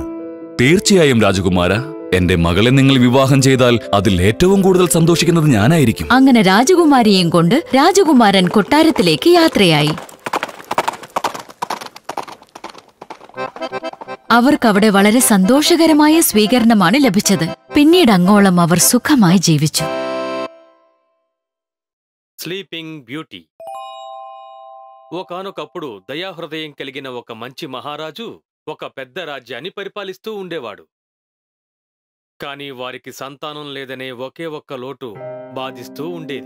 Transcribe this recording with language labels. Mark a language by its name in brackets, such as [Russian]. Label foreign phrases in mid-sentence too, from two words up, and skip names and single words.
[Malayalam] തീർച്ചയായും രാജകുമാര, എന്റെ മകളെ നിങ്ങൾ വിവാഹം ചെയ്താൽ അതിൽ ഏറ്റവും കൂടുതൽ സന്തോഷിക്കുന്നത് ഞാനായിരിക്കും. അങ്ങനെ രാജകുമാരിയെയും കൊണ്ട് രാജകുമാരൻ കൊട്ടാരത്തിലേക്ക് യാത്രയായി. അവർക്കവിടെ വളരെ സന്തോഷകരമായ സ്വീകരണമാണ് ലഭിച്ചത്. പിന്നീട് അങ്ങോളം അവർ സുഖമായി ജീവിച്ചു. [Telugu] స్లీపింగ్ బ్యూటీ. ఒకానొకప్పుడు దయాహృదయం కలిగిన ఒక మంచి మహారాజు ఒక పెద్ద రాజ్యాన్ని పరిపాలిస్తూ ఉండేవాడు. కాని వారికి సంతానం లేదనే ఒకే ఒక్క లోటు బాధిస్తూ ఉండేది.